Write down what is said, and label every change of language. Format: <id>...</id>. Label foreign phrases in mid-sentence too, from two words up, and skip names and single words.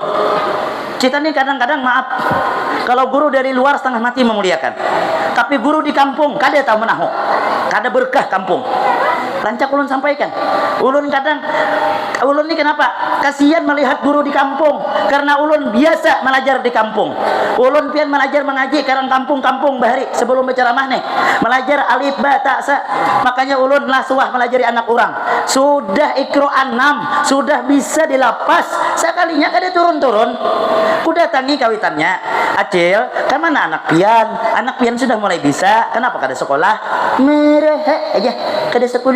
<bjn>Kita nih kadang-kadang maaf, kalau guru dari luar setengah mati memuliakan, tapi guru di kampung kada tahu menahu, kada berkah kampung. Rancak ulun sampaikan, ulun kadang, ulun ini kenapa? Kasihan melihat guru di kampung, karena ulun biasa belajar di kampung. Ulun pian belajar mengaji karena kampung-kampung bahari sebelum berceramah nih, belajar</bjn> <ar>alif ba ta sa.</ar> <bjn>Makanya ulun lah suah melajari anak orang. Sudah Iqra 6, sudah bisa dilapas. Sekalinya kada turun-turun. Ku datangi kawitannya, Acil, kemana anak pian? Anak pian sudah mulai bisa. Kenapa kada sekolah? Merah aja, kada sekolah.</bjn>